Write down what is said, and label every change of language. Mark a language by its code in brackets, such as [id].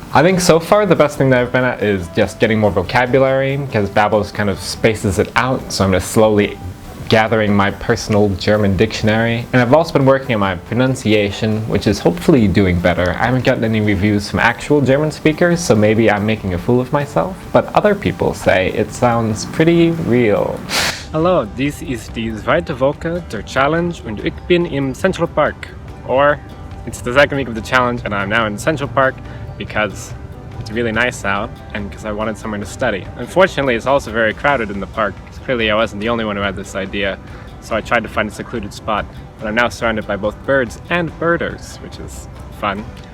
[en] I think so far the best thing that I've been at is just getting more vocabulary, because Babbel kind of spaces it out, so I'm just slowly gathering my personal German dictionary. And I've also been working on my pronunciation, which is hopefully doing better. I haven't gotten any reviews from actual German speakers, so maybe I'm making a fool of myself, but other people say it sounds pretty real. [de] Hello, dies ist die zweite Woche der Challenge und ich bin im Central Park. [en] Or, it's the second week of the challenge and I'm now in Central Park because it's really nice out and because I wanted somewhere to study. Unfortunately, it's also very crowded in the park. Clearly I wasn't the only one who had this idea, so I tried to find a secluded spot, but I'm now surrounded by both birds and birders, which is fun.